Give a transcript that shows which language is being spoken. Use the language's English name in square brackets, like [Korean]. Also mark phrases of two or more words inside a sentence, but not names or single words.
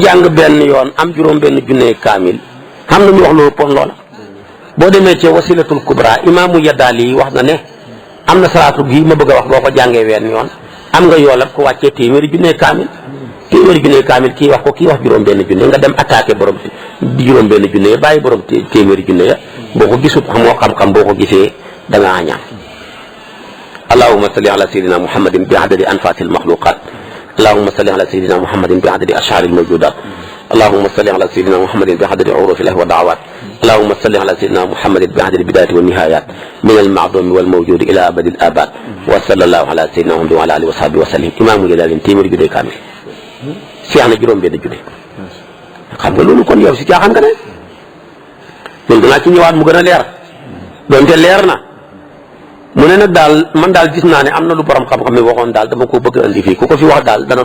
[Wolof] jàng benn yoon am juróom benn junne kaamil xam na ñu wax loolu pon loola boo demee ci wasilatul kubra imaamu yaddaali wax na ne am na salaatu gi ma bëgg a wax boo ko jàngee wenn yoon am nga yoolab ko wàccee téeméeri junne kaamil kii wax ko kii wax juróom benn junne nga dem attaqué borom juróom benn junne ya bàyyi borom téeméeri junne ya boo ko gisut xamoo xam-xam boo ko gisee da nga añaan [Arabic] اللهم صل على سيدنا محمد بعدد أنفاس المخلوقات اللهم صل على سيدنا محمد بعدد أشعار الموجودات اللهم صل على سيدنا محمد بعدد حروف والدعوات اللهم صل على سيدنا محمد بعدد بدايات ونهايات من المعدوم والموجود إلى أبد الآباد وصلى الله على سيدنا محمد وعلى آله وصحبه وسلم [Wolof] imaamu ngi daal leen téeméeri juddee kaamil seex na juróom benn juddee xam nga loolu kon yow si caaxaan nga ne loolu danaa ci ñëwaat mu gën a leer doonte leer na mu ne nag daal man daal gis naa ne am na lu borom xam-xam ne waxoon daal dama ko bëgg a indi fii ku ko fi wax daal dana fi